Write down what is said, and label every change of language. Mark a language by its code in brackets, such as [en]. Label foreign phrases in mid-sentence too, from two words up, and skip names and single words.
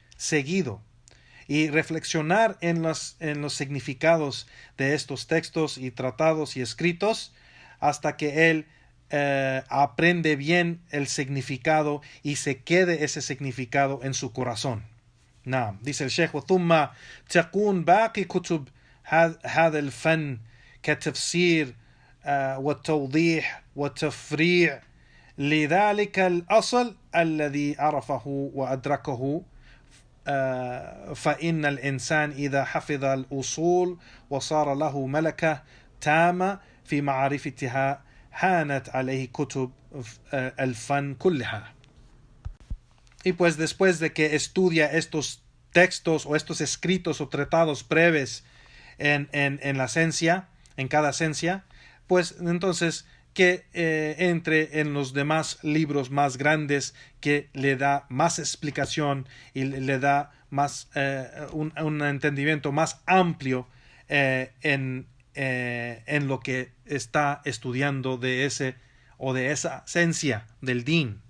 [es] y reflexionar en los significados de estos textos y tratados y escritos hasta que él aprende bien el significado y se quede ese significado en su corazón. [ar] نعم. [es] dice el Sheikh, [ar] ثم تكون باقي كتب هذا الفن كتفسير والتوضيح والتفريع لذلك الأصل الذي عرفه وأدركه. فإن الإنسان إذا حفظ الأصول وصار له ملكة تامة في معرفتها هانت عليه كتب الفن كلها. [es] Y pues después de que estudia estos textos o estos escritos o tratados breves en la esencia, en cada esencia, pues entonces que entre en los demás libros más grandes, que le da más explicación y le da más un entendimiento más amplio en lo que está estudiando de ese o de esa esencia del din.